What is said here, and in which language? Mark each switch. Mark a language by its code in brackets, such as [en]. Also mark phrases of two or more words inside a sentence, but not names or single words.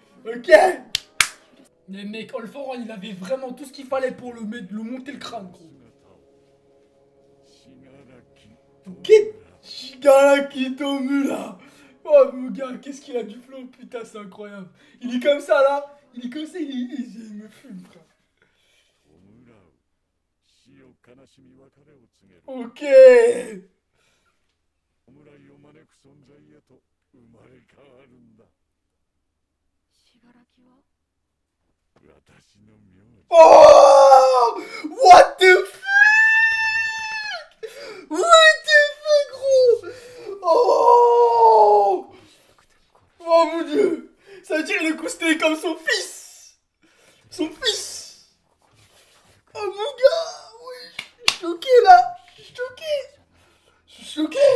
[fr] Mais mec, All for One, il avait vraiment tout ce qu'il fallait pour le monter le crâne, gros. Ok, Shigaraki Tomura. Oh mon gars, qu'est-ce qu'il a du flow, putain, c'est incroyable. Il est comme ça là, il me fume, frère. Ok. [ja] 侍を招く存在へと生まれ変わるんだ。死柄木は私の名字。 [en] Oh! What the fuck? What the fuck, [fr] gros? Oh! Oh mon dieu! Ça veut dire qu'il est considéré comme son fils! Son fils! Oh mon gars! Oui! Je suis choqué là! Je suis choqué! Je suis choqué!